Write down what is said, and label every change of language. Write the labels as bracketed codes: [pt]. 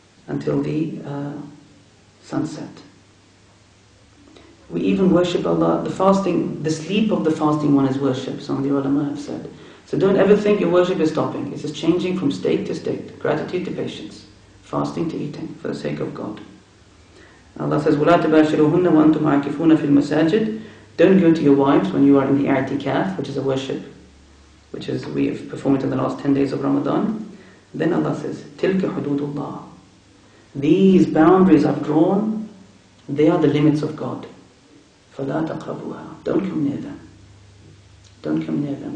[en] until the sunset. We even worship Allah. The fasting, the sleep of the fasting one is worship, some of the ulama have said. So don't ever think your worship is stopping. It's just changing from state to state, gratitude to patience, fasting to eating, for the sake of God. Allah says, [ar] وَلَا تَبَاشِرُوهُنَّ وَأَنْتُمْ عَاكِفُونَ فِي الْمَسَاجِدِ. [en] Don't go to your wives when you are in the i'tikaf, which is a worship, which is we have performed in the last 10 days of Ramadan. Then Allah says, [ar] تِلْكَ حُدُودُ اللَّهِ. [en] These boundaries I've drawn, they are the limits of God. [ar] فَلَا تَقْرَبُوهَا. [en] Don't come near them. Don't come near them.